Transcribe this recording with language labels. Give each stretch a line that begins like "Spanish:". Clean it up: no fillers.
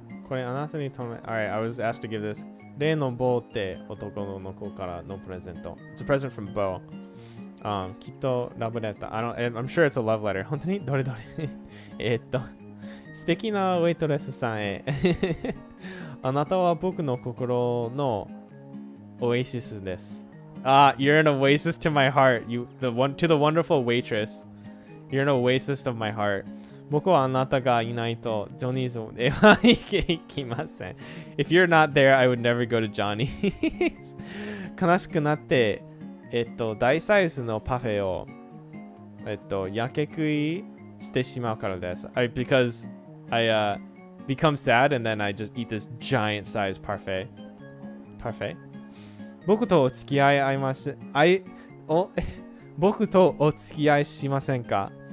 English: Alright, I was asked to give this. It's a present from Bo. I'm sure it's a love letter.
Japanese: 本当にどれどれ素敵なウェイトレスさんへあなたは僕の心のオアシスです。
English: You're an oasis to my heart. To the wonderful waitress. You're an oasis of my heart.
Japanese: 僕はあなたがいないとジョニーズへは行きません。
English: If you're not there, I would never go to Johnny's.
Japanese: 悲しくなって、大サイズのパフェを、やけ食いしてしまうからです。
English: Because I become sad and then I just eat this giant size parfait. Parfait?
Japanese: 僕とお付き合い僕とお付き合いしませんか？